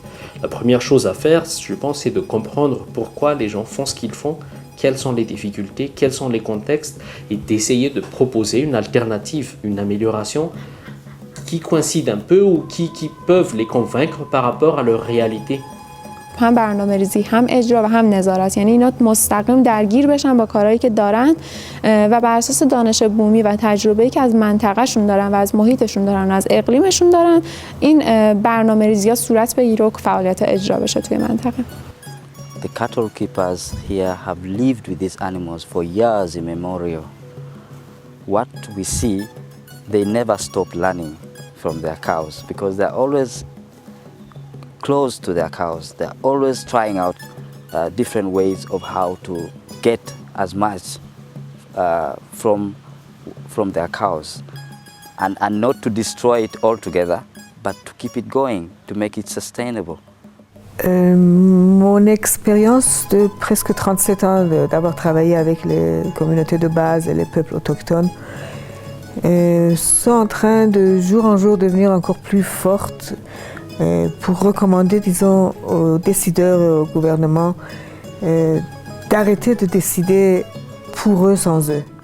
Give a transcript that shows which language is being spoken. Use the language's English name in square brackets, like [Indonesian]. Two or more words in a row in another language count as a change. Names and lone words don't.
[French] La première chose à faire, je pense, c'est de comprendre pourquoi les gens font ce qu'ils font, quelles sont les difficultés, quels sont les contextes et d'essayer de proposer une alternative, une amélioration qui coïncide un peu ou qui peuvent les convaincre par rapport à leur réalité. [Persian] هم برنامه‌ریزی، هم اجرا و هم نظارت، یعنی اینا مستقیم درگیر بشن با کارهایی که دارن و بر اساس دانش بومی و تجربه‌ای که از منطقه‌شون دارن و از محیطشون دارن و از اقلیمشون دارن، این برنامه‌ریزی‌ها صورت بگیره و فعالیت اجرا بشه توی منطقه. [English] The cattle keepers here have lived with these animals for years immemorial. What we see, they never stop learning from their cows because they're always close to their cows. They're always trying out different ways of how to get as much from their cows and not to destroy it altogether, but to keep it going, to make it sustainable. [French] Mon expérience de presque 37 ans d'avoir travaillé avec les communautés de base et les peuples autochtones sont en train de jour en jour devenir encore plus fortes pour recommander, disons, aux décideurs et au gouvernement d'arrêter de décider pour eux sans eux.